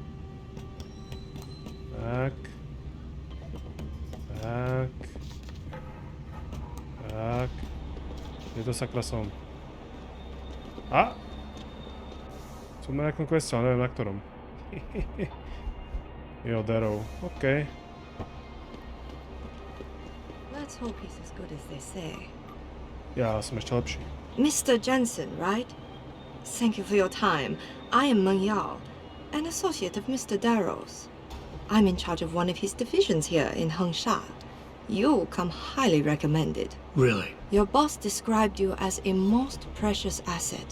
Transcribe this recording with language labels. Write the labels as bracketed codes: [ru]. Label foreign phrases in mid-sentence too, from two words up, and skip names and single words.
[sk] Tak. Tak. Tak. Je to sakra som. A! Som na nejakom queste, ale neviem na ktorom. Jo, Darrow. OK. [en] Let's hope he's as good as they say. [sk] Ja som ešte lepší. [en] Mr. Jensen, right? Thank you for your time. I am Meng Yao, an associate of Mr. Darrow's. I'm in charge of one of his divisions here in Hengsha. You come highly recommended. Really? Your boss described you as a most precious asset.